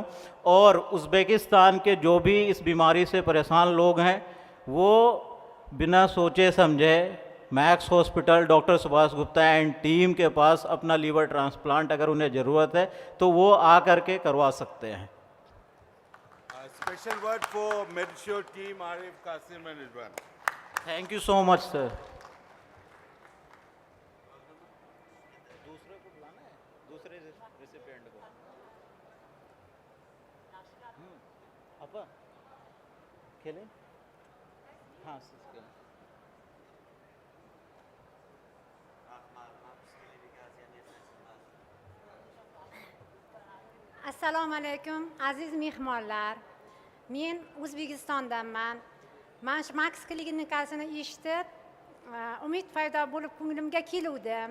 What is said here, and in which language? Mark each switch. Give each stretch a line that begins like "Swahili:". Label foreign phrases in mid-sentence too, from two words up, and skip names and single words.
Hindi: और उज़्बेकिस्तान के जो भी इस बीमारी से परेशान लोग हैं वो बिना सोचे समझे मैक्स हॉस्पिटल, डॉक्टर सुभाष गुप्ता
English: and team
Hindi: के पास अपना
English: liver transplant
Hindi: अगर उन्हें ज़रूरत है तो वो आ करके करवा सकते हैं।
English: Special word for Medshore team, Arif, Qasim and Ridwan. thank you so much sir.
Hindi: दूसरे रेसिपिएंट को अपा खेले हाँ
Uzbek: Assalomu alaykum aziz mehmonlar. Men O'zbekistondanman. Men shu Max klinikasini eshitib, umid paydo bo'lib ko'nglimga keluvdim.